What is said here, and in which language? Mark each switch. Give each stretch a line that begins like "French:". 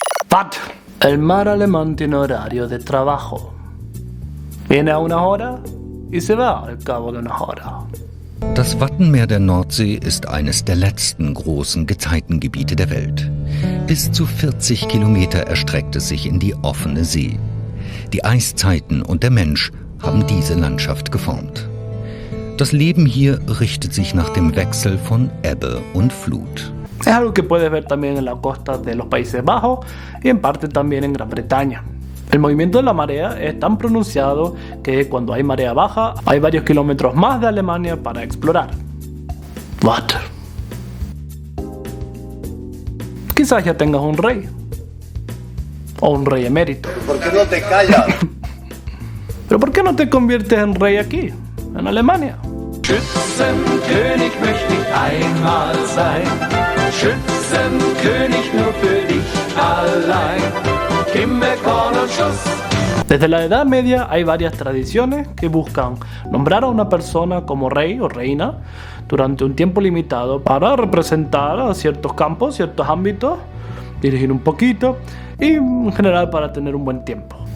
English: What?
Spanish: El mar alemán tiene horario de trabajo. Viene a una hora y se va al cabo de una hora.
German: Das Wattenmeer der Nordsee ist eines der letzten großen Gezeitengebiete der Welt. Bis zu 40 Kilometer erstreckt es sich in die offene See. Die Eiszeiten und der Mensch haben diese Landschaft geformt. Das Leben hier richtet sich nach dem Wechsel von Ebbe und Flut.
Spanish: Es algo que puedes ver también en la costa de los Países Bajos y en parte también en Gran Bretaña. El movimiento de la marea es tan pronunciado que cuando hay marea baja hay varios kilómetros más de Alemania para explorar.
English: What?
Spanish: Quizás ya tengas un rey. O un rey emérito. ¿Por qué no te callas? ¿Pero por qué no te conviertes en rey aquí, en Alemania?
German: Schützenkönig möchte ich einmal sein. Schützenkönig nur für dich allein. Kimbekorn und Schuss.
Spanish: Desde la Edad Media hay varias tradiciones que buscan nombrar a una persona como rey o reina durante un tiempo limitado para representar a ciertos campos, ciertos ámbitos, dirigir un poquito y en general para tener un buen tiempo.